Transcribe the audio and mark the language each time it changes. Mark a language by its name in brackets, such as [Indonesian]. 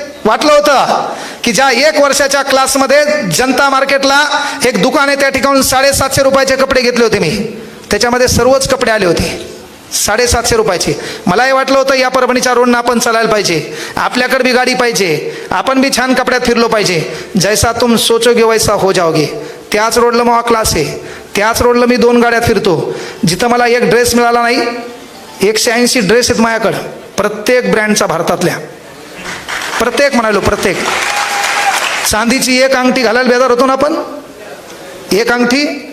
[Marathi] वाटलं होतं की ज्या 1 वर्षाच्या क्लासमध्ये जनता मार्केटला एक दुकान आहे, त्या ठिकाणून 750 रुपयाचे कपडे घेतले होते मी. त्याच्यामध्ये सर्वच कपडे आले होते. 750 रुपयाची. मलाही वाटलं होतं या परभणीच्या रोडनं आपण चालायला पाहिजे, आपल्याकडे बी गाडी पाहिजे, आपण बी छान कपड्यात फिरलो पाहिजे. [Hindi] जैसा तुम सोचोगे वैसा हो जाओगे. [Marathi] त्याच रोडला मग क्लास आहे, त्याच रोडला मी 2 गाड्यात फिरतो. जिथं मला एक ड्रेस मिळाला नाही, 180 ड्रेस आहेत माझ्याकडं, प्रत्येक ब्रँडचा, भारतातल्या प्रत्येक म्हणालो प्रत्येक. चांदीची एक अंगठी घालायला बेजार होतो ना आपण, एक अंगठी.